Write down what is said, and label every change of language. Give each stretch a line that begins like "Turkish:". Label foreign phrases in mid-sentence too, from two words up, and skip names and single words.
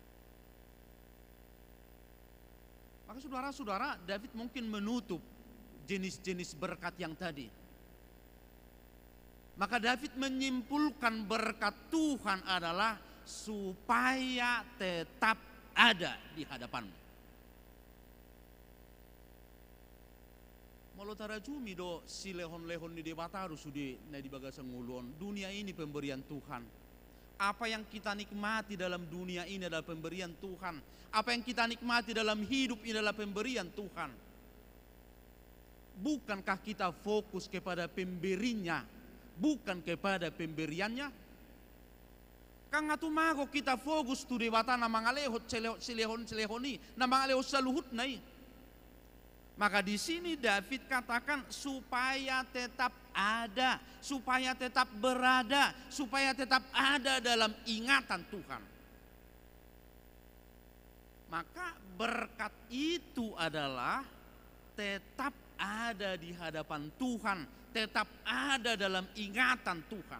Indonesian: Maka saudara-saudara, David mungkin menutup jenis-jenis berkat yang tadi. Maka David menyimpulkan berkat Tuhan adalah supaya tetap ada di hadapanmu.
Batak Toba: Kalau tarajumi do si lehon-lehon di debata harus di bagasan ngulon.
Indonesian: Dunia ini pemberian Tuhan. Apa yang kita nikmati dalam dunia ini adalah pemberian Tuhan. Apa yang kita nikmati dalam hidup ini adalah pemberian Tuhan. Bukankah kita fokus kepada pemberinya, bukan kepada pemberiannya?
Batak Toba: Kang atumago
Indonesian: kita fokus
Batak Toba: tu debata na mangalehot silehon-silehoni, na mangalehot saluhut nai.
Indonesian: Maka di sini David katakan supaya tetap ada, supaya tetap berada, supaya tetap ada dalam ingatan Tuhan. Maka berkat itu adalah tetap ada di hadapan Tuhan, tetap ada dalam ingatan Tuhan.